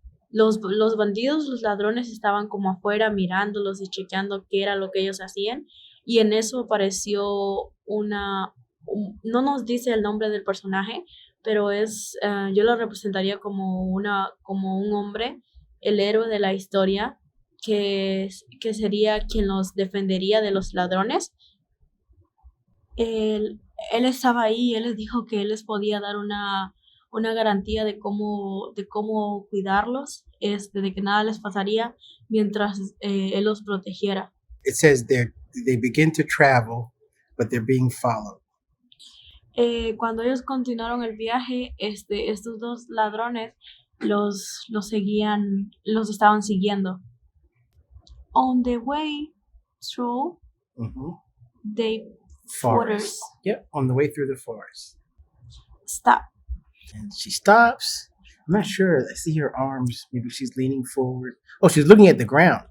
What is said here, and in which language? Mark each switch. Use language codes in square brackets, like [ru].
[es] Los bandidos, los ladrones estaban como afuera mirándolos y chequeando qué era lo que ellos hacían y en eso apareció no nos dice el nombre del personaje, pero yo lo representaría como un hombre, el héroe de la historia, que sería quien los defendería de los ladrones. Él estaba ahí, él les dijo que él les podía dar una garantía de cómo cuidarlos, de que nada les pasaría mientras él los protegiera. [en] It says they begin to travel, but they're being followed. [es] Cuando ellos continuaron el viaje, estos dos ladrones los estaban siguiendo. [en] On the way through the forest. Yep, on the way through the forest. Stop. And she stops. I'm not sure. I see her arms. Maybe she's leaning forward. Oh, she's looking at the ground.